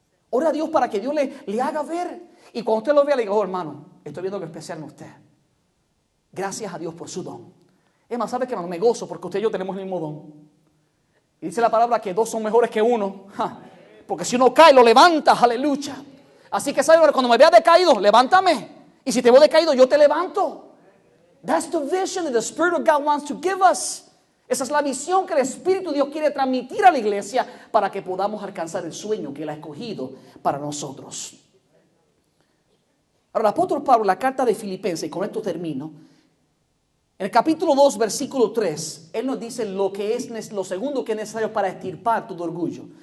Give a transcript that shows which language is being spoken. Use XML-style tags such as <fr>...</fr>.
<es>Ore a Dios para que Dios le haga ver. Y cuando usted lo vea, le diga, oh hermano, estoy viendo algo especial en usted. Gracias a Dios por su don. Es más, ¿sabe qué, hermano? Me gozo porque usted y yo tenemos el mismo don. Y dice la palabra que dos son mejores que uno. Porque si uno cae, lo levanta, aleluya. Así que, ¿sabe? Cuando me vea decaído, levántame. Y si te veo decaído, yo te levanto.</es> <en>That's the vision that the Spirit of God wants to give us.</en> <es>Esa es la visión que el Espíritu de Dios quiere transmitir a la iglesia para que podamos alcanzar el sueño que Él ha escogido para nosotros. Ahora, el apóstol Pablo, la carta de Filipenses, y con esto termino. En el capítulo 2, versículo 3, él nos dice lo segundo que es necesario para extirpar todo orgullo.</es>